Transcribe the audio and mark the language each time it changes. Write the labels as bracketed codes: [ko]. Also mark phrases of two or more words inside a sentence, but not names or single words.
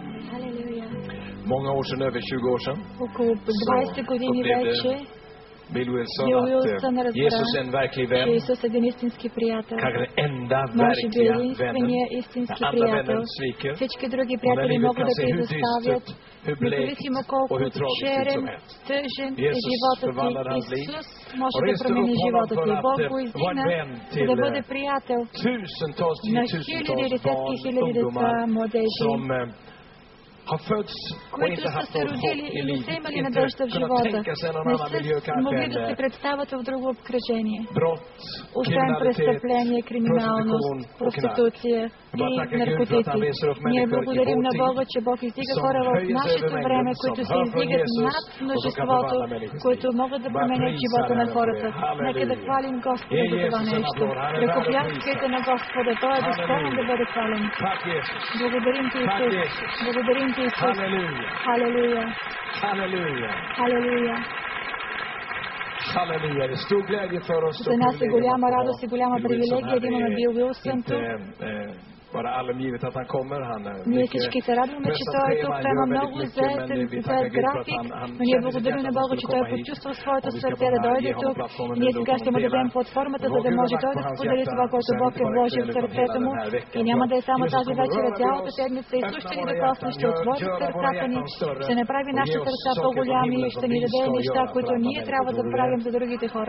[sv] Halleluja. Många år sedan, över 20 år sedan, [bg] Около 20 години вече Bill Uilsън Уилсън [sv] att Jesus är en verklig vän. [bg] че Исус е един истински приятел. [sv] Kanske den enda [bg] Може би [sv] verkliga [bg] единствения [sv] vännen. [bg] истински [sv] Andra vännen [bg] приятел. [sv] sviker. [bg] Всички други [sv] Och när [bg] приятели [sv] livet [bg] могат [sv] kan [bg] да [sv] se [bg] те [sv] hur [bg] изоставят, [sv] dystert, hur blekt [bg] независимо [sv] och [bg] колко [sv] hur tragiskt ut [bg] черен, [sv] som helst. [bg] тъжен е [sv] Jesus [bg] живота [sv] förvandlade hans [bg] ти. [sv] liv [bg] Исус може [sv] och [bg] да [sv] reste [bg] промени [sv] upp honom [bg] живота [sv] för [bg] ти. [sv] att [bg] Бог го [sv] vara [bg] издигна, [sv] vän [bg] за [sv] till [bg] да бъде приятел [sv] tusentals, [bg] на хиляди, [sv] tiotusentals [bg] десетки [sv] barn, [bg] хиляди деца, [sv] ungdomar [bg] младежи, [sv] som har fötts och [bg] които [sv] inte [bg] са [sv] haft [bg] се [sv] något [bg] родили [sv] hopp i [bg] и не са [sv] livet, [bg] имали [sv] inte [bg] надежда в [sv] kunnat [bg] живота, [sv] tänka sig någon [bg] не [sv] annan miljö [bg] са могли да [sv] kanske [bg] се [sv] än [bg] представят в друго обкръжение. [sv] brott, [bg] Освен [sv] kriminalitet, [bg] престъпление, [sv] prostitution [bg] криминалност, [sv] och knark. [bg] проституция [sv] Jag bara [bg] и [sv] tackar Gud för att han [bg] наркотици. [sv] reser upp [bg] Ние [sv] människor i [bg] благодарим [sv] vår [bg] на [sv] tid [bg] Бога, че Бог издига [sv] som [bg] хора в [sv] höjer sig [bg] нашето [sv] över [bg] време, [sv] mängden, [bg] които [sv] som [bg] се [sv] hör från [bg] издигат [sv] Jesus [bg] над [sv] och som kan [bg] множеството, [sv] förvandla människors liv. [bg] които могат да [sv] Bara [bg] променят [sv] prisa [bg] живота на [sv] Herren [bg] хората. [sv] för det. [bg] Нека да [sv] Halleluja. [bg] хвалим Господа [sv] Ge [bg] за това [sv] Jesus en [bg] нещо. [sv] applåd. Han är värd att [bg] Ръкопляскайте [sv] prisa. [bg] на Господа, Той е достоен да бъде хвален. [sv] Tack Jesus. [bg] Благодарим Ти, [sv] Tack [bg] Исус. [sv] Jesus. [bg] Благодарим Ти, Исус. [sv] Halleluja. [bg] Халелуя. [sv] Halleluja. [bg] Халелуя. [sv] Halleluja. Det är stor glädje för oss. [bg] За нас е голяма радост и голяма привилегия да имаме Бил Уилсън тук. [sv] Bara allom givet att han kommer. Han [bg] Ние всички се радваме, че той е тук. Той има много заед график, но ние благодарим на Бога, че той е почувствал своето сърце да дойде тук. И ние сега ще му дадем платформата, за да може той да сподели това, което Бог е вложил в сърцето му. И няма да е само тази вечер, цялата седмица. Исус ще ни докосне, ще отвори сърцата ни, ще направи нашите сърца по-голями и ще ни даде неща, които ние трябва да правим за другите хора.